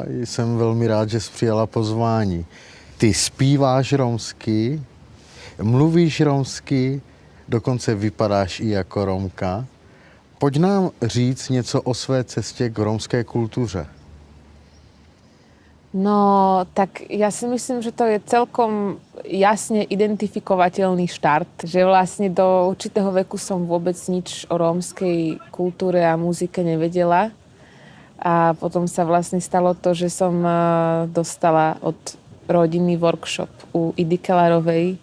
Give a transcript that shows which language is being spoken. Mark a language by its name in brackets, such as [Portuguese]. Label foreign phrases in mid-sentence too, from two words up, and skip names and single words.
[Czech] Jsem velmi rád, že jsi přijala pozvání. Ty zpíváš romsky, mluvíš romsky, dokonce vypadáš i jako Romka. Pojď nám říct něco o své cestě k romské kultuře. [Slovak] No, tak ja si myslím, že to je celkom jasne identifikovateľný štart, že vlastne do určitého veku som vôbec nič o rómskej kultúre a muzike nevedela. A potom sa vlastne stalo to, že som dostala od rodiny workshop u Idy Kellarovej.